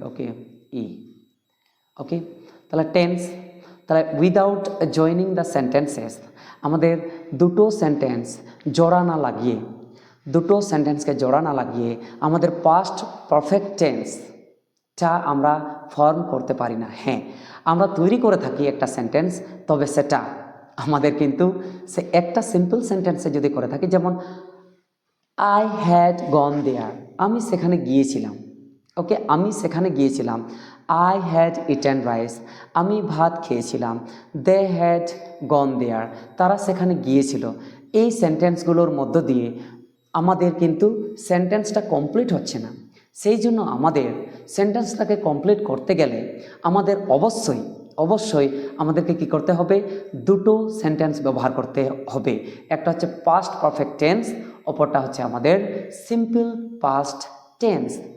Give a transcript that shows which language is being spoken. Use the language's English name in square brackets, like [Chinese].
[Bangla] ওকে, ই। ওকে, তাহলে টেন্স, তাহলে [English] without joining the sentences [Bangla] আমাদের দুটো সেন্টেন্সকে জোড়া না লাগিয়ে আমাদের পাস্ট পারফেক্ট টেন্সটা আমরা ফর্ম করতে পারি না। হ্যাঁ, আমরা তৈরি করে থাকি একটা সেন্টেন্স, তবে সেটা আমাদের কিন্তু সে একটা সিম্পল সেন্টেন্সে যদি করে থাকি, যেমন [English] I had gone there, [Bangla] আমি সেখানে গিয়েছিলাম। ওকে, আমি সেখানে গিয়েছিলাম। [English] I had eaten rice, [Bangla] আমি ভাত খেয়েছিলাম। [English] They had gone there, [Bangla] তারা সেখানে গিয়েছিল। এই সেন্টেন্সগুলোর মধ্য দিয়ে আমাদের কিন্তু সেন্টেন্সটা কমপ্লিট হচ্ছে না। সেই জন্য আমাদের সেন্টেন্সটাকে কমপ্লিট করতে গেলে আমাদের অবশ্যই আমাদেরকে কি করতে হবে, দুটো সেন্টেন্স ব্যবহার করতে হবে। একটা হচ্ছে পাস্ট পারফেক্ট টেন্স, অপরটা হচ্ছে আমাদের সিম্পল পাস্ট টেন্স।